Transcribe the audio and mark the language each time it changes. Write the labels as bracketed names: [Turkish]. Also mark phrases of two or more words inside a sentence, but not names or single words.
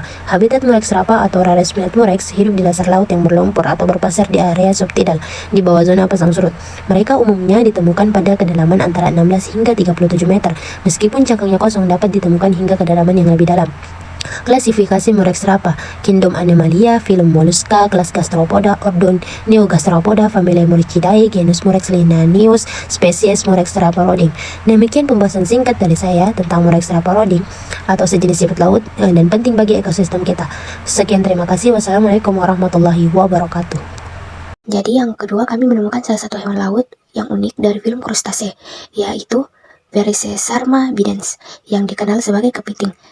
[Indonesian] Habitat Murex terapa atau Rare Spinet Murex hidup di dasar laut yang berlumpur atau berpasir di area subtidal di bawah zona pasang surut. Mereka umumnya ditemukan pada kedalaman antara 16 hingga 37 meter, meskipun cangkangnya kosong dapat ditemukan hingga kedalaman yang lebih dalam. Klasifikasi Murex terapa: Kingdom Animalia, Phylum Mollusca, kelas Gastropoda, Ordon Neogastropoda, familia Murichidae, genus Murex linaneus, spesies Murex terapa roding. Demikian pembahasan singkat dari saya tentang Murex terapa roding atau sejenis siput laut dan penting bagi ekosistem kita. Sekian, terima kasih. [Arabic] والسلام عليكم ورحمة الله وبركاته. [Indonesian] Jadi yang kedua, kami menemukan salah satu hewan laut yang unik dari film krustase, yaitu Vericesarma bidens, yang dikenal sebagai kepiting.